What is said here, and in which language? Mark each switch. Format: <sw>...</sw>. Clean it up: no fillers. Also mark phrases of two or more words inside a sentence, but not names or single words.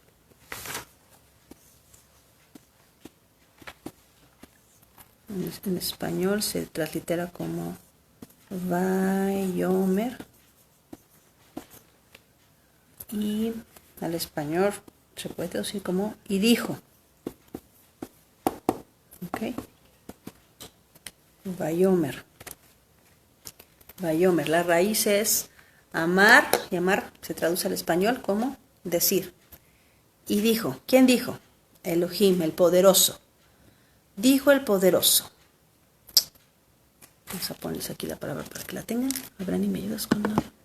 <es>En español se translitera como Vayomer. Y al español se puede traducir como y dijo. Ok. Vayomer. Vayomer. La raíz es amar, y amar se traduce al español como decir. Y dijo. ¿Quién dijo? Elohim, el poderoso. Dijo el poderoso. Vamos a ponerles aquí la palabra para que la tengan. Abraham, y me ayudas con la...</es>